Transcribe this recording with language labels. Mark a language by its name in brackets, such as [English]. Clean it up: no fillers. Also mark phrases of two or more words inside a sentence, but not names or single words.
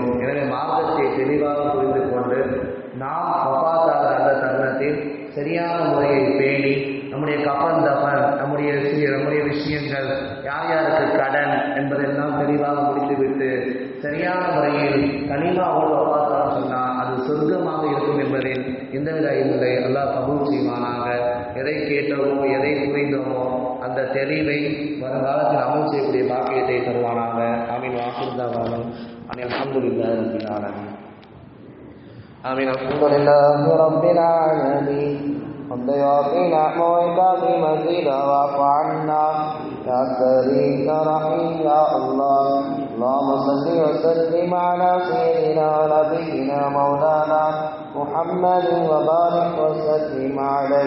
[Tamil] எனவே மார்க்கத்தை தெளிவாக புரிந்து கொண்டு நாம் வஃபாத்தாகிற அந்த தருணத்தில் சரியான முறையை பேணி நம்முடைய [Arabic] كفن دفن, [Tamil] நம்முடைய விஷயங்கள், யார் யாருக்கு கடன் என்பதெல்லாம் தெளிவாக முடித்துவிட்டு சரியான முறையில் கனிமாவோடு வஃபாத்தான்னு சொன்னால் அது சொர்க்கமாக இருக்கும் என்பதில் எந்தவித இல்லை. அல்லாஹ் கபூல் செய்வானாக. எதை கேட்டோமோ எதை புரிந்தோமோ அந்த தெளிவை வருங்காலத்தில் அமல் செய்யக்கூடிய பாக்கியத்தை தருவானாக. ஆமீன். [Arabic] وآخر دعوانا أن الحمد لله رب العالمين. آمين. الحمد لله رب العالمين. حمد يوفي نحوك بمزيد واعف عنا يا كريم يا رحيم يا الله. اللهم صل وسلم على سيدنا ونبينا مولانا محمد وبارك وسلم عليه.